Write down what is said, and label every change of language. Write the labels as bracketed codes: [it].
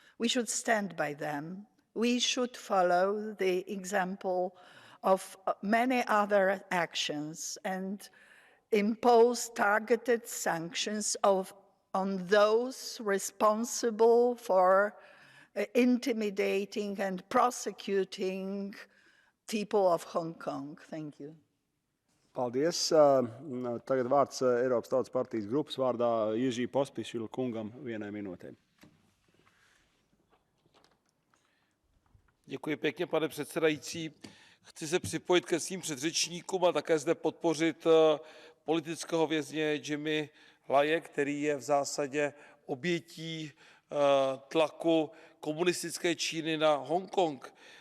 [en] We should stand by them. We should follow the example of many other actions and impose targeted sanctions on those responsible for intimidating and prosecuting people of Hong Kong. Thank you. [lv] Paldies. Tagad vārds Eiropas Tautas partijas grupas vārdā Jiří Pospišil kungam 1 minūtē. [cs] Děkuji pěkně, pane předsedající. Chci se připojit ke svým předřečníkům a také zde podpořit politického vězně Jimmy Laie, který je v zásadě obětí tlaku komunistické Číny na Hongkong.